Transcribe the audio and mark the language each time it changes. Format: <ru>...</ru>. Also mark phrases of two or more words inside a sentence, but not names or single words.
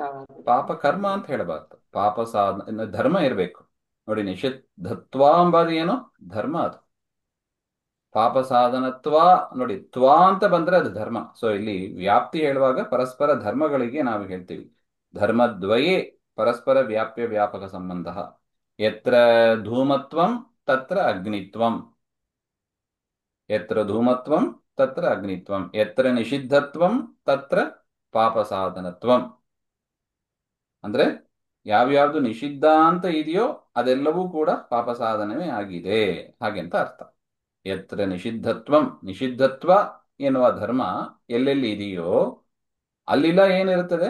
<kn>ಪಾಪ ಕರ್ಮ ಅಂತ ಹೇಳಬಾರ್ದು, ಪಾಪ ಸಾಧನ ಧರ್ಮ ಇರಬೇಕು ನೋಡಿ. ನಿಷಿದ್ಧತ್ವ ಅಂಬಾದು ಏನು? ಧರ್ಮ. ಅದು ಪಾಪ ಸಾಧನತ್ವ ನೋಡಿ, ತ್ವ ಅಂತ ಬಂದ್ರೆ ಅದು ಧರ್ಮ. ಸೊ ಇಲ್ಲಿ ವ್ಯಾಪ್ತಿ ಹೇಳುವಾಗ ಪರಸ್ಪರ ಧರ್ಮಗಳಿಗೆ ನಾವು ಹೇಳ್ತೀವಿ.</kn> <sa>ಧರ್ಮದ್ವಯೇ ಪರಸ್ಪರ ವ್ಯಾಪ್ಯ ವ್ಯಾಪಕ ಸಂಬಂಧ. ಯತ್ರ ಧೂಮತ್ವಂ ತತ್ರ ಅಗ್ನಿತ್ವಂ, ಯತ್ರ ಧೂಮತ್ವಂ ತತ್ರ ಅಗ್ನಿತ್ವಂ, ಯತ್ರ ನಿಷಿದ್ಧತ್ವಂ ತತ್ರ ಪಾಪ ಸಾಧನತ್ವಂ.</sa> <kn>ಅಂದ್ರೆ ಯಾವ್ಯಾವ್ದು ನಿಷಿದ್ಧ ಅಂತ ಇದೆಯೋ ಅದೆಲ್ಲವೂ ಕೂಡ ಪಾಪ ಸಾಧನವೇ ಆಗಿದೆ ಹಾಗೆ ಅಂತ ಅರ್ಥ.</kn> <sa>ಯತ್ರ ನಿಷಿದ್ಧತ್ವಂ,</sa> <kn>ನಿಷಿದ್ಧತ್ವ ಎನ್ನುವ ಧರ್ಮ ಎಲ್ಲೆಲ್ಲಿ ಇದೆಯೋ ಅಲ್ಲಿಲ್ಲ ಏನಿರುತ್ತದೆ?</kn>